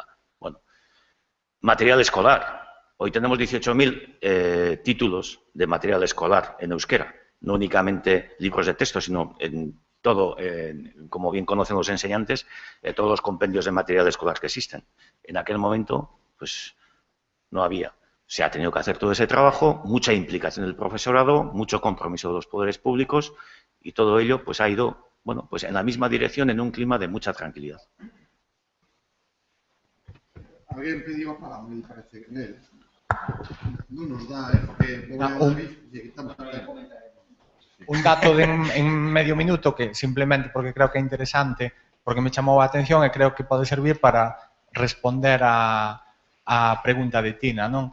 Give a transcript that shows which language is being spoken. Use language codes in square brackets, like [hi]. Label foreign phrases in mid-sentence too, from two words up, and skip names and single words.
[es] Bueno, material escolar. Hoy tenemos 18.000 títulos de material escolar en euskera, no únicamente libros de texto, sino en todo, como bien conocen los enseñantes, todos los compendios de material escolar que existen. En aquel momento, pues, no había. Se ha tenido que hacer todo ese trabajo, mucha implicación del profesorado, mucho compromiso de los poderes públicos y todo ello pues ha ido, bueno, pues en la misma dirección en un clima de mucha tranquilidad. [gl] Alguén pediu a palabra, me parece que nel. Non nos dá, porque vou a David e quitamos a tempo. Un dato en medio minuto que simplemente porque creo que é interesante, porque me chamou a atención e creo que pode servir para responder a pregunta de Tina, non?